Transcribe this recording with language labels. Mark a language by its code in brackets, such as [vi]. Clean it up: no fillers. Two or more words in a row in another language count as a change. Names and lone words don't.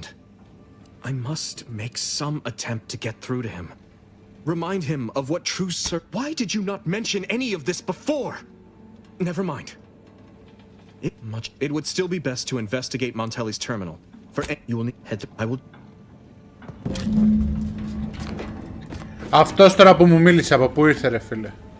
[en] I must make some attempt to get through to him. Remind him of what true Why did you not mention any of this before? Never mind. It would still be best to investigate Montelli's terminal. You will need head. I will. [el] Αυτός τώρα που μου μίλησε, από πού ήρθε ρε φίλε?